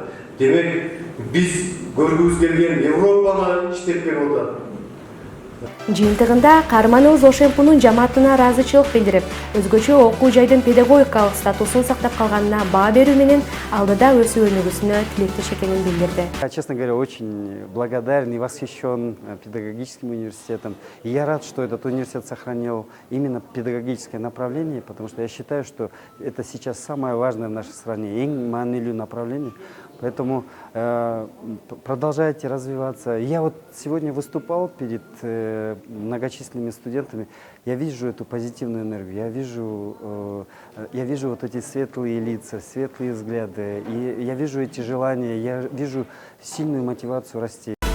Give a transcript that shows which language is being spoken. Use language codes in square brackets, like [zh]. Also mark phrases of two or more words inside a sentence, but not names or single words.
[ky] Демек, биз көргүбүз келген Европаны иштеп келип атат. Жыйынтыгында каарманыбыз ОшМПУнун жамаатына ыраазычылык билдирип, өзгөчө окуу жайдын педагогикалык статусун сактап калганына баа берүү менен алдыда өсүү өнүгүүсүнө тилектеш экенин билдирди. [ru] Честно говоря, очень благодарен и восхищен педагогическим университетом. И я рад, что этот университет сохранил именно педагогическое направление, потому что я считаю, что это сейчас самое важное в нашей стране, [ky] эң маанилүү направление. [ru] Поэтому продолжайте развиваться. Я вот сегодня выступал перед многочисленными студентами. Я вижу эту позитивную энергию, я вижу вот эти светлые лица, светлые взгляды, и я вижу эти желания, я вижу сильную мотивацию расти.